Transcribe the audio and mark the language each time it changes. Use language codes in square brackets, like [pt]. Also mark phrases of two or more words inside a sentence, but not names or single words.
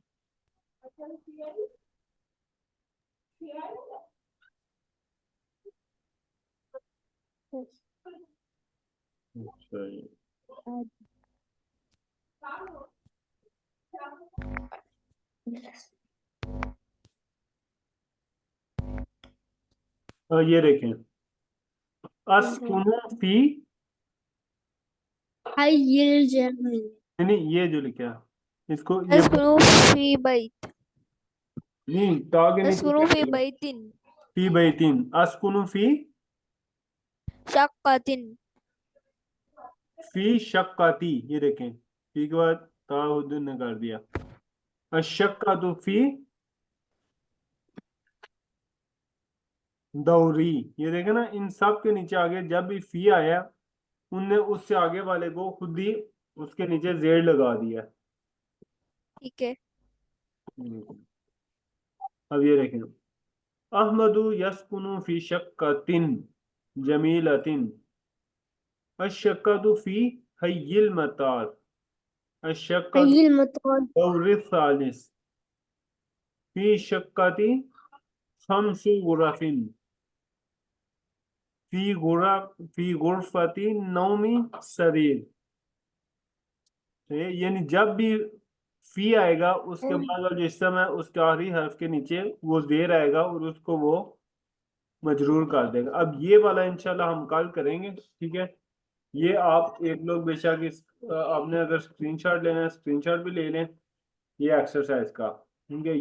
[hi] अच्छा ये ये देखें, [ar] أسكنُ في, हाइल जर्मन। [hi] यानी ये जो लिखा है इसको ये [ar] أسكنُ في بيت, [hi] नहीं, तागे नीचे अस्कुनु क्या फी लिखा है? बैतिन [ar] في بيتٍ، أسكنُ शक्कतिन। في شقةٍ, [hi] ये देखें फी के बाद ताउद्दीन ने कर दिया। [ar] الشقةُ في الدورِ, [hi] ये देखे ना, इन सब के नीचे आगे जब भी फी आया उनने उससे आगे वाले को खुद ही उसके नीचे जेड लगा दिया। ठीक है। अब ये देखें, [ar] أحمدُ يسكنُ في شقةٍ جميلةٍ، الشقةُ في حيِّ المطارِ، الشقةُ حيِّ المطارِ الدورِ الثالثِ، في الشقةِ خمسُ غرفٍ، في غرفةِ النومِ سريرٌ. [hi] यानी जब भी फी आएगा उसके बाद वाला जो हिस्सा है उसके आखिरी हर्फ के नीचे वो जेर आएगा और उसको वो मजरूर कर देगा। अब ये वाला इंशाल्लाह हम कल करेंगे, ठीक है। ये आप एक लोग बेशक आपने अगर स्क्रीनशॉट लेना है स्क्रीनशॉट भी ले लें ये एक्सरसाइज का, ठीक है।